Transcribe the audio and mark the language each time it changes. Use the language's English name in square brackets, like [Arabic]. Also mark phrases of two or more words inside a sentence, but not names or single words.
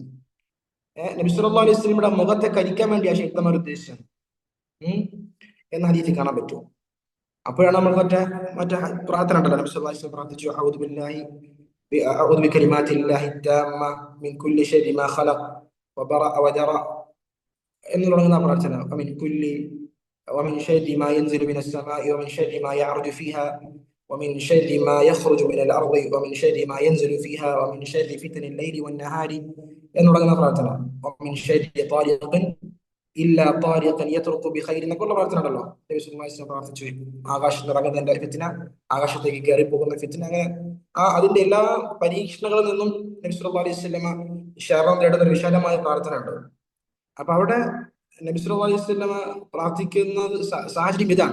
[Malayalam] നബി [Arabic] صلى الله عليه وسلم [Malayalam] മുഖത്തെ കരിക്കാൻ വേണ്ടി ആ ഷെയ്ത്താന്മാർ ഉദ്ദേശിച്ചത് എന്ന ഹദീസിൽ കാണാൻ പറ്റും. അപ്പോഴാണ് നമ്മൾ മറ്റേ മറ്റേ പ്രാർത്ഥന ഉണ്ടല്ലോ, നബി [Arabic] صلى الله عليه وسلم [Malayalam] പ്രാർത്ഥിച്ചു, [Arabic] أعوذ بكلمات الله التامة من كل شر ما خلق وبرأ وذرأ [Malayalam] എന്ന് തുടങ്ങുന്ന പ്രാർത്ഥന. [Arabic] ومن شر ما ينزل من السماء ومن شر ما يعرج فيها ومن شر ما يخرج من الأرض ومن شر ما ينزل فيها ومن شر فتن الليل والنهار [Malayalam] എന്ന് തുടങ്ങുന്ന പ്രാർത്ഥന. [Arabic] ومن شر طارق إلا طارقا يطرق بخير [Malayalam] എന്നൊക്കെയുള്ള പ്രാർത്ഥന ഉണ്ടല്ലോ. നബി [Arabic] صلى الله عليه وسلم [Malayalam] പ്രാർത്ഥിച്ചു, ആകാശത്ത് ഇറങ്ങുന്നതിന്റെ ഫിത്ന, ആകാശത്തേക്ക് കയറി പോകുന്ന ഫിത്ന, അങ്ങനെ അതിന്റെ എല്ലാ പരീക്ഷണങ്ങളിൽ നിന്നും നബി [Arabic] صلى الله عليه وسلم [Malayalam] ശരണം തേടുന്ന ഒരു വിശാലമായ പ്രാർത്ഥന ഉണ്ട്. അപ്പൊ അവിടെ നബി [Arabic] صلى الله عليه وسلم [Malayalam] പ്രാർത്ഥിക്കുന്നത് സാഹചര്യം ഇതാണ്.